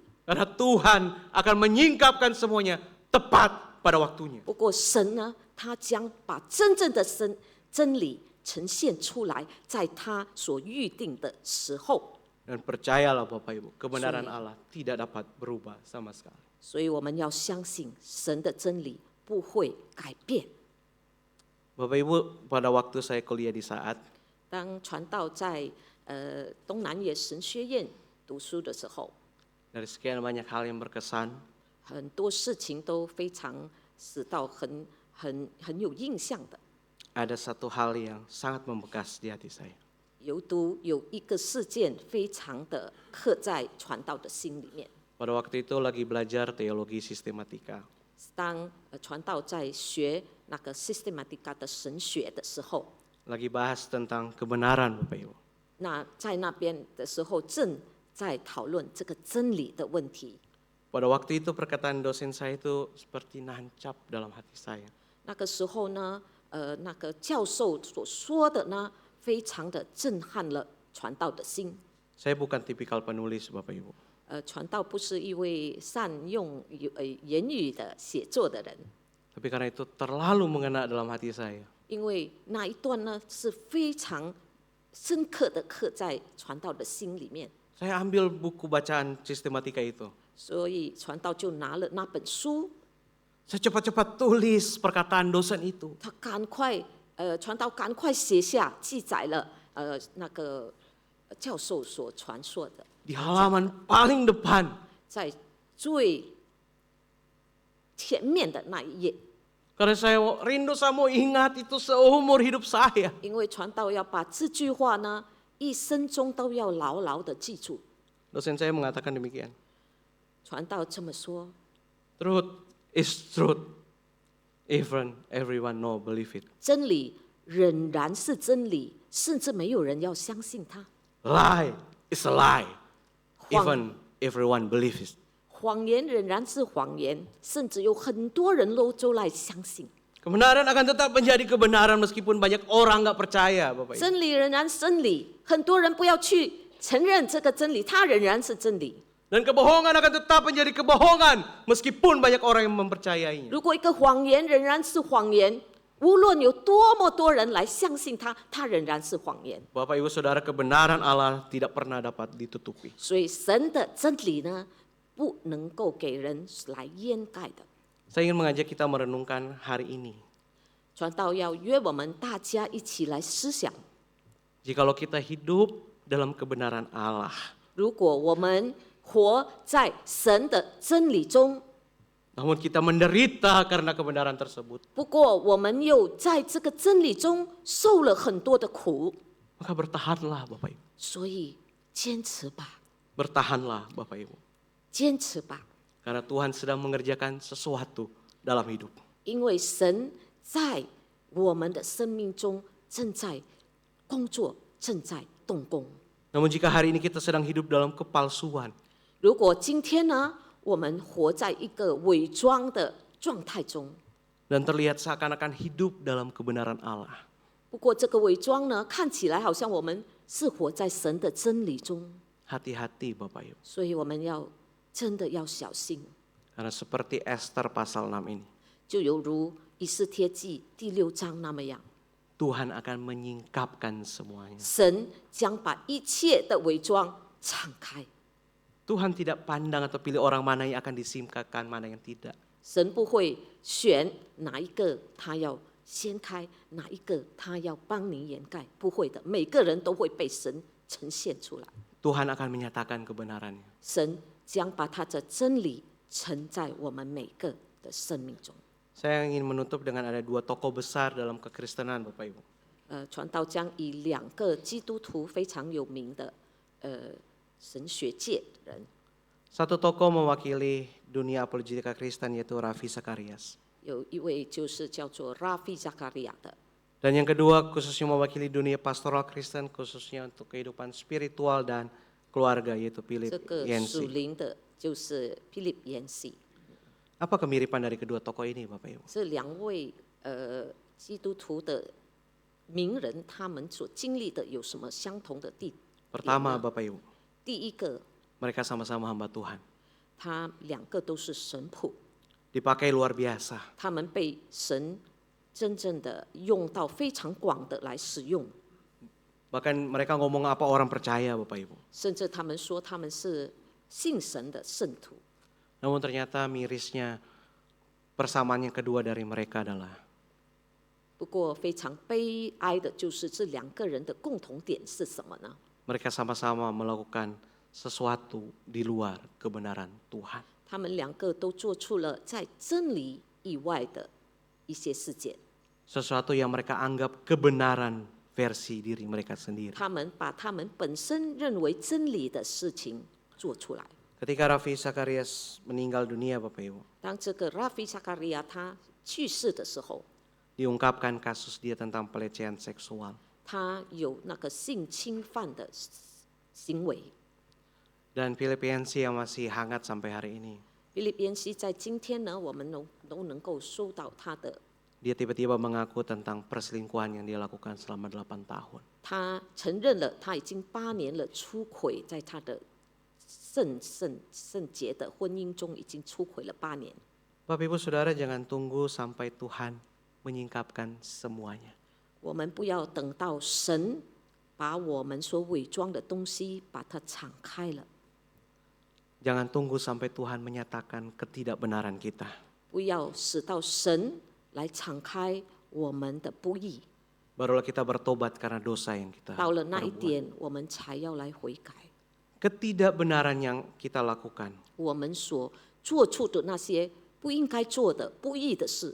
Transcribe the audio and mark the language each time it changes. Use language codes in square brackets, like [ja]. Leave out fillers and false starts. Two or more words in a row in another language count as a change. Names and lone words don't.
[id] Karena Tuhan akan menyingkapkan semuanya tepat pada waktunya. [zh] 不过神呢，他将把真正的真理呈现出来，在他所预定的时候。 [id] Dan percayalah Bapak Ibu, kebenaran Allah tidak dapat berubah sama sekali. [zh] 所以我们要相信神的真理不会改变。 [id] Bapak Ibu, pada waktu saya kuliah di saat, [zh] 当传道在东南野神学院读书的时候， [id] dari sekian banyak hal yang berkesan, [zh] 很多事情都非常使到很有印象的。 [id] ada satu hal yang sangat membekas di hati saya. [zh] 有一个事件非常的刻在传道的心里面。 [id] Pada waktu itu lagi belajar teologi sistematika. [zh] 当传道在学那个 systematica 的神学的时候， [id] Lagi bahas tentang kebenaran Bapak Ibu. [zh] 那在那边的时候正在讨论这个真理的问题。 [id] Pada waktu itu perkataan dosen saya itu seperti nancap dalam hati saya. [zh] 那个时候呢，那个教授所说的呢，非常的震撼了传道的心。 [id] Saya bukan tipikal penulis Bapak Ibu. [zh] 传道不是一位善用言语的写作的人， [id] Tapi karena itu terlalu mengena dalam hati saya. [zh] 因为那一段呢是非常深刻的刻在传道的心里面， [id] Saya ambil buku bacaan sistematika itu. [zh] 所以传道就拿了那本书， [id] Saya cepat-cepat tulis perkataan dosen itu. [zh] 他赶快传道赶快写下记载了那个教授所传说的， [id] Di halaman paling depan. [zh] 在最前面的那一页。 [id] Karena saya rindu, saya mau ingat itu seumur hidup saya. [zh] 因为传道要把这句话呢，一生中都要牢牢的记住。 [id] Dosen saya mengatakan demikian. [zh] 传道这么说， [en] Truth is truth. Even everyone no believe it. [zh] 真理仍然是真理，甚至没有人要相信它。 [en] Lie is a lie. [zh] 谎 [en] Even everyone believes it. [zh] 谎言仍然是谎言，甚至有很多人都来相信。 [id] Kebenaran akan tetap menjadi kebenaran meskipun banyak orang nggak percaya, Bapak Ibu. [zh] 真理仍然是真理，很多人不要去承认这个真理，它仍然是真理。 [id] Dan kebohongan akan tetap menjadi kebohongan meskipun banyak orang yang mempercayainya. [zh] 如果一个谎言仍然是谎言，无论有多么多人来相信它，它仍然是谎言。 [id] Bapak Ibu Saudara, kebenaran Allah tidak pernah dapat ditutupi. [zh] 所以神的真理呢，不能够给人来掩盖的。 [id] Saya ingin mengajak kita merenungkan hari ini. [zh] 传道要约我们大家一起来思想， [id] Jikalau kita hidup dalam kebenaran Allah, [zh] 如果我们活在神的真理中， [id] namun kita menderita karena kebenaran tersebut, [zh] 不过我们又在这个真理中受了很多的苦， [id] maka bertahanlah Bapak Ibu. [zh] 所以坚持吧， [id] Bertahanlah Bapak Ibu. [zh] 坚持吧， [id] Karena Tuhan sedang mengerjakan sesuatu dalam hidup. [zh] 因为神在我们的生命中正在工作，正在动工。 [id] Namun jika hari ini kita sedang hidup dalam kepalsuan, [zh] 如果今天呢，我们活在一个伪装的状态中， [id] dan terlihat seakan-akan hidup dalam kebenaran Allah, [zh] 不过这个伪装呢，看起来好像我们是活在神的真理中， [id] hati-hati Bapak Ibu. [zh] 所以我们要真的要小心， [id] Karena seperti Esther pasal 6 ini, [zh] 就犹如以斯帖记第6章那么样， [id] Tuhan akan menyingkapkan semuanya. [zh] 神将把一切的伪装敞开， [id] Tuhan tidak pandang atau pilih orang mana yang akan disingkapkan, mana yang tidak. [zh] 神不会选哪一个他要掀开，哪一个他要帮你掩盖，不会的，每个人都会被神呈现出来。 [id] Tuhan akan menyatakan kebenarannya. [zh] 神将把他的真理呈在我们每个的生命中。 [id] Saya ingin menutup dengan ada 2 tokoh besar dalam kekristenan Bapak Ibu. [zh] 传道将以2个基督徒非常有名的神学界的人， [id] Satu tokoh mewakili dunia apologetika Kristen yaitu Ravi Zacharias. [zh] 有一位就是叫做 Ravi Zakaria 的， [id] Dan yang kedua khususnya mewakili dunia pastoral Kristen khususnya untuk kehidupan spiritual dan keluarga yaitu Philip [zh] 这个属 [id] Yancey. [zh] 灵的就是 Philip Yancey。 [id] Apa kemiripan dari kedua tokoh ini Bapak Ibu? [zh] 这2位基督徒的名人，他们所经历的有什么相同的地点 [id] Pertama [zh] 呢？ [id] Bapak Ibu, [zh] 第一个， [id] mereka sama-sama hamba Tuhan. [zh] 他2个都是神仆， [id] Dipakai luar biasa. [zh] 他们被神真正的用到非常广的来使用， [id] Bahkan mereka ngomong apa orang percaya Bapak Ibu. [zh] 甚至他们说他们是信神的圣徒。 [id] Namun ternyata mirisnya persamaan yang kedua dari mereka adalah [zh] 不过非常悲哀的就是这2个人的共同点是什么呢？ [id] mereka sama-sama melakukan sesuatu di luar kebenaran Tuhan. [zh] 他们2个都做出了在真理以外的一些事件， [id] Sesuatu yang mereka anggap kebenaran versi diri mereka sendiri. [zh] 他们把他们本身认为真理的事情做出来。 [id] Ketika Ravi Zacharias meninggal dunia Bapak Ibu, [zh] 当这个 Ravi Zakaria 他去世的时候， [id] diungkapkan kasus dia tentang pelecehan seksual. [zh] 他有那个性侵犯的行为。 [id] Dan Philip Yancey yang masih hangat sampai hari ini, [zh] 菲律宾西在今天呢，我们都能够收到他的， [id] dia tiba-tiba mengaku tentang perselingkuhan yang dia lakukan selama 8 tahun. [zh] 他承认了他已经8年了出轨，在他的圣洁的婚姻中已经出轨了8年。 [id] Bapak Ibu Saudara jangan tunggu sampai Tuhan menyingkapkan semuanya. [zh] 我们不要等到神把我们所伪装的东西把它敞开了， [id] Jangan tunggu sampai Tuhan menyatakan ketidakbenaran kita. [zh] 不要使到神来敞开我们的不义。 [id] Barulah kita bertobat karena dosa yang kita [zh] 到了那一 [id] perbuat. [zh] 点，我们才要来悔改。 [id] Ketidakbenaran yang kita lakukan [zh] 我们所做出的那些不应该做的不义的事，